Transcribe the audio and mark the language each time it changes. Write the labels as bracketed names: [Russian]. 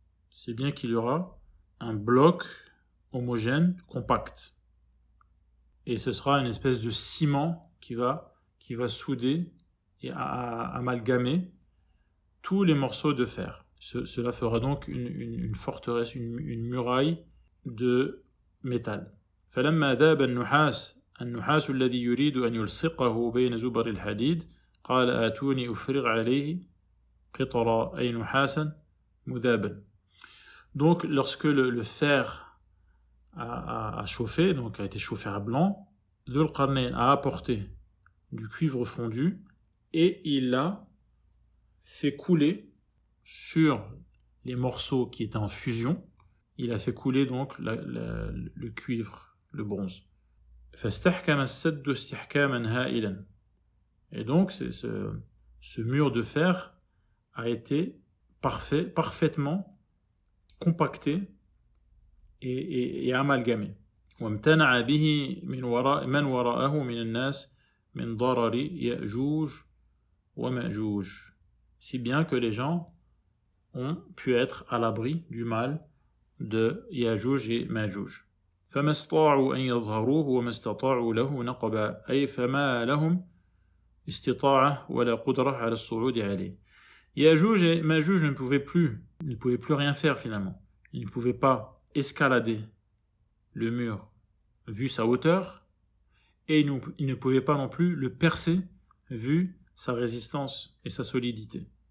[French] C'est bien qu'il y aura un bloc homogène, compact. Et ce sera une espèce de ciment qui va souder et amalgamer tous les morceaux de fer. Cela fera donc une forteresse, une muraille de métal. [Arabic] فلما ذاب النحاس الذي يريد أن يلصقه بين زبر الحديد قال آتوني أفرغ عليه قطرا أي نحاسا مذابا. [French] Donc lorsque le fer a chauffé, donc a été chauffé à blanc, Dhul Qarnayn a apporté du cuivre fondu et il l'a fait couler sur les morceaux qui étaient en fusion. Il a fait couler donc le cuivre, le bronze. [Arabic] فاستحكم السد استحكاما هائلا. [French] Et donc ce mur de fer a été parfaitement compacté et amalgamé. [Arabic] وامتنع به من وراءه من الناس من ضرر يأجوج ومأجوج. [French] Si bien que les gens ont pu être à l'abri du mal de Ya'juj et Ma'juj. [Arabic] فما استطاعوا أن يظهروه وما استطاعوا له نقبا أي فما لهم استطاعة ولا قدرة على الصعود عليه. [French] Ya'juj et Ma'juj ne pouvaient plus rien faire finalement. Ils ne pouvaient pas escalader le mur vu sa hauteur et ils ne pouvaient pas non plus le percer vu sa résistance et sa solidité.